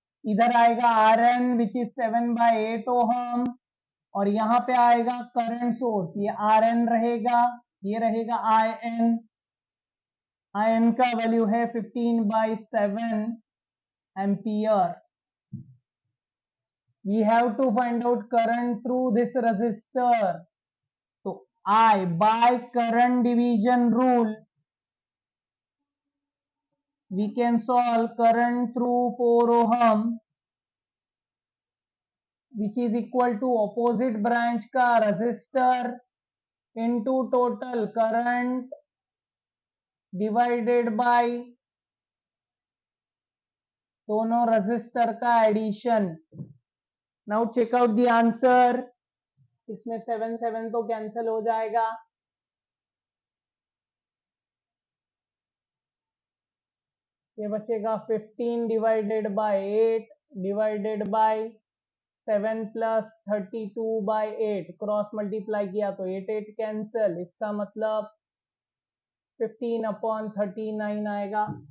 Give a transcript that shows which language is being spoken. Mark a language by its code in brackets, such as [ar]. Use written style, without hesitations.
[hi] इधर आएगा Rn which is 7/8 ohm, और यहाँ पे आएगा करंट सोर्स, ये Rn रहेगा, ये रहेगा In। In का वैल्यू है 15/7 ampere. [en] We have to find out current through this resistor. तो I by current division rule we can solve current through 4 ohm which is equal to opposite branch का resistor into total current divided by दोनों resistor का addition। now check out the answer। [hi] इसमें 7 7 तो cancel हो जाएगा, ये बचेगा 15 divided by 8 divided by 7 plus 32/8, cross multiply किया तो 8 8 कैंसल, इसका मतलब 15/39 आएगा।